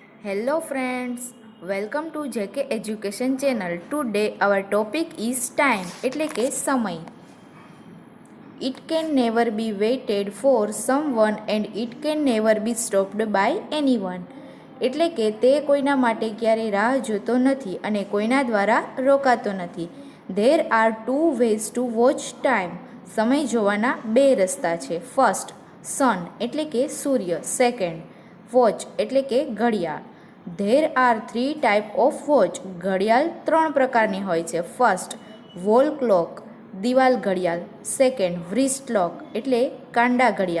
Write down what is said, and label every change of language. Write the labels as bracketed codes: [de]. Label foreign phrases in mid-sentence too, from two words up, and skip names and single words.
[en] Hello friends, welcome to JK Education channel. Today our topic is time [gu] એટલે કે સમય. [en] It can never be waited for someone and it can never be stopped by anyone. [gu] એટલે કે તે કોઈના માટે ક્યારેય રાહ જોતો નથી અને કોઈના દ્વારા રોકાતો નથી. [en] There are two ways to watch time. [gu] સમય જોવાના બે રસ્તા છે. [en] first, sun [gu] એટલે કે સૂર્ય. [en] second, watch [gu] એટલે કે ઘડિયાળ. [en] there are three type of watch. [gu] ઘડિયાળ ત્રણ પ્રકારની હોય છે. [en] first, wall clock [gu] દિવાલ ઘડિયાળ. [en] second, wrist clock [gu] એટલે કાંડા ઘડિયાળ.